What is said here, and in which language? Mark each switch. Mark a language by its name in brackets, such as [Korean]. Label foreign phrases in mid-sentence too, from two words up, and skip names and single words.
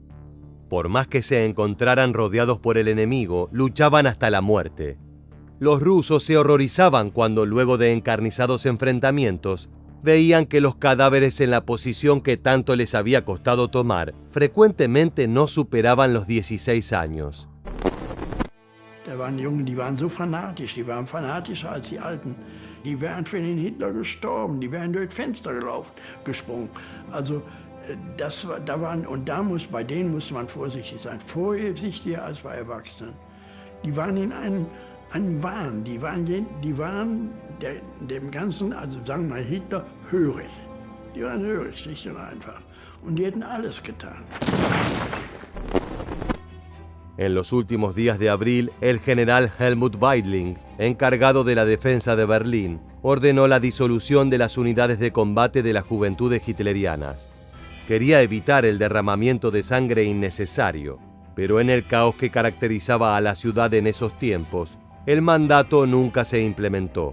[Spanish] Por más que se encontraran rodeados por el enemigo, luchaban hasta la muerte. Los rusos se horrorizaban cuando, luego de encarnizados enfrentamientos, veían que los cadáveres en la posición que tanto les había costado tomar frecuentemente no superaban los 16 años. [German] Da waren Jungen, die waren so fanatisch, die waren fanatischer als die Alten. Die wären für den Hitler gestorben, die wären durch das Fenster gesprungen. Also bei denen musste man vorsichtig sein, vorsichtiger als bei Erwachsenen. Die waren in einem Wahn, die waren dem Ganzen, also sagen wir mal Hitler, hörig. Die waren hörig, schlicht und einfach. Und die hätten alles getan. [Spanish] En los últimos días de abril, el general Helmut Weidling, encargado de la defensa de Berlín, ordenó la disolución de las unidades de combate de las juventudes hitlerianas. Quería evitar el derramamiento de sangre innecesario, pero en el caos que caracterizaba a la ciudad en esos tiempos, el mandato nunca se implementó.